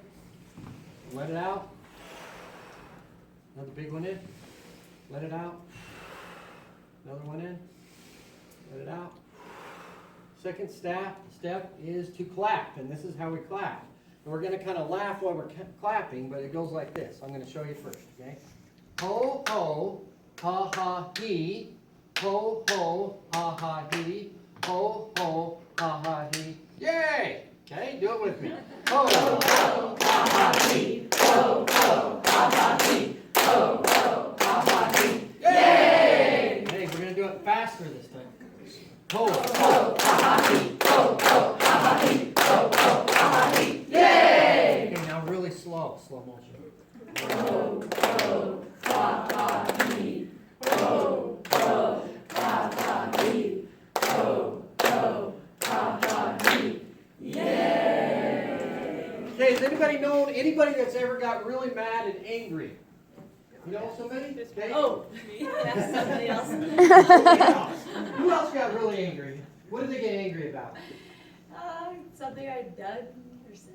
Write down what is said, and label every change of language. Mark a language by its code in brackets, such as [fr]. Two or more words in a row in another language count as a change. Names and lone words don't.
[en] Let it out. Another big one in. Let it out. Another one in. Let it out. Second step is to clap, and this is how we clap. And we're going to kind of laugh while we're clapping, but it goes like this. I'm going to show you first, okay? Ho, ho, ha, ha, he. Ho, ho, ha, ha, he. Ho, ho, ha, ha, he. Yay! Okay, do it with me. Ho, ho, ha, ha, he. Ho, ho, ha, ha, he. Ho, ho, ha, ha, he. Yay! Hey, we're going to do it faster this time. Ho, ho, ha, ha, he. Ho, ho, ha, ha, he. Ho, ho, ha, ha, he. Yay! Okay, now really slow motion. Ho, ho, ha, ha, he. Ho, ho, ha, ha, he. Ho, ho, ha, ha, he. Yay! Okay, has anybody that's ever got really mad and angry? You know somebody? Okay. Oh, me. That's somebody else. Who else got really angry? What did they get angry about? Something I'd done or said.